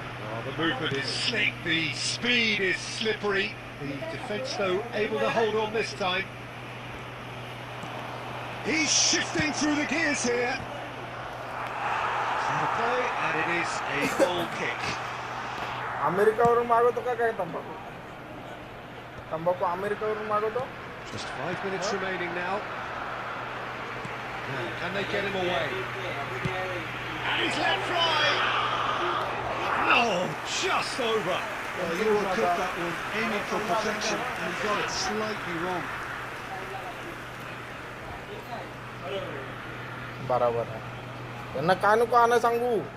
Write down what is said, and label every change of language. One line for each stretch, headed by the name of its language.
English: Oh, the movement is slick. The speed is slippery. The defence, though, able to hold on this time. He's shifting through the gears here. The play, and it is a goal kick.
Marathi: अमेरिकावरून मागवतो का काय तंबाखू तंबाखू अमेरिकावरून मागवतो
English: Just 5 minutes remaining now. Now, can they get him away? And he's let fly! Oh, just over. Well, Euro cut that one, aiming for perfection, and he got it slightly wrong.
Marathi: बरोबर आहे त्यांना काय नको आणा सांगू